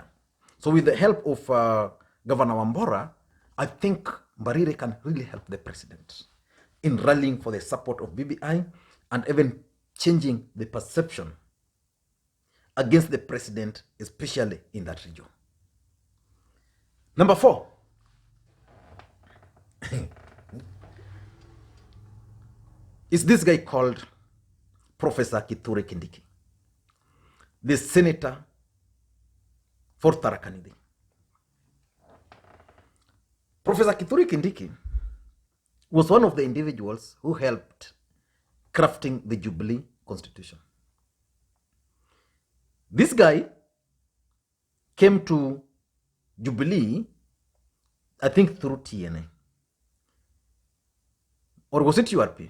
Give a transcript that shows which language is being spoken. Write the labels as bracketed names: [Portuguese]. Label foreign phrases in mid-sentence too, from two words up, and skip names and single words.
[English] So with the help of Governor Wambora, I think Barire can really help the president in rallying for the support of BBI and even changing the perception against the president, especially in that region. Number 4. is this guy called Professor Kithure Kindiki, the senator for Tharaka Nithi. Professor Kithure Kindiki was one of the individuals who helped crafting the Jubilee Constitution. This guy came to Jubilee, I think through TNA. Or was it URP?